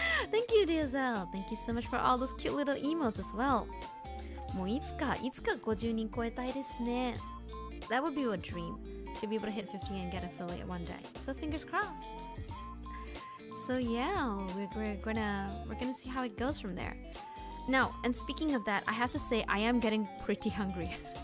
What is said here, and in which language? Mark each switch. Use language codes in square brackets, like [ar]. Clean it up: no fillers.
[en] Thank you, DSL. Thank you so much for all those cute little emotes as well. [ja] もういつか50人超えたいですね。 [en] That would be a dream, to be able to hit 50 and get affiliate one day. So fingers crossed. So yeah, we're gonna see how it goes from there. Now, and speaking of that, I have to say I am getting pretty hungry.